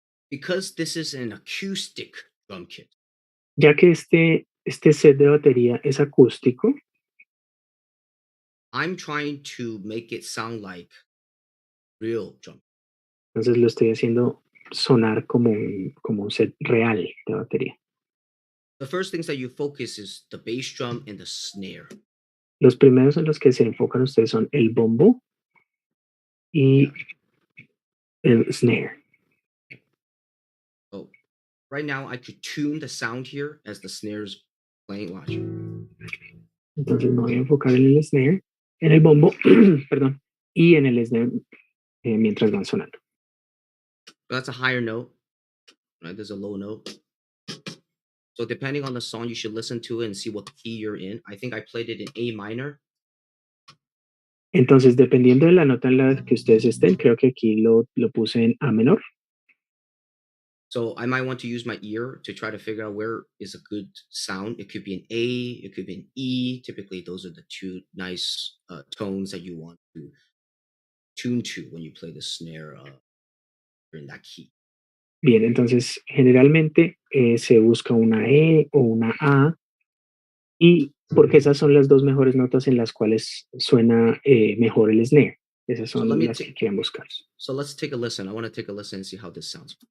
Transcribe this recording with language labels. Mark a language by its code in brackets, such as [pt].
[en] Because this is an acoustic drum kit, [es] Ya que este set de batería es acústico, [en] I'm trying to make it sound like real drum. [es] entonces lo estoy haciendo sonar como un set real de batería. [en] The first things that you focus is the bass drum and the snare. [es] Los primeros en los que se enfocan ustedes son el bombo y el snare. [en] So right now, I could tune the sound here as the snare's playing. Watch. [es] Entonces me voy a enfocar en el snare, en el bombo, perdón, y en el snare mientras van sonando. [en] That's a higher note, right? There's a low note. So depending on the song, you should listen to it and see what key you're in. I think I played it in A minor. [es] Entonces, dependiendo de la nota en la que ustedes estén, creo que aquí lo puse en A menor. [en] So I might want to use my ear to try to figure out where is a good sound. It could be an A, it could be an E. Typically, those are the two nice tones that you want to tune to when you play the snare in that key. [es] Bien, entonces generalmente se busca una E o una A, y porque esas son las dos mejores notas en las cuales suena mejor el snare. Esas [en] So [es] son [en] let me [es] las que quieren buscar. [en] So let's take a listen. I want to take a listen and see how this sounds.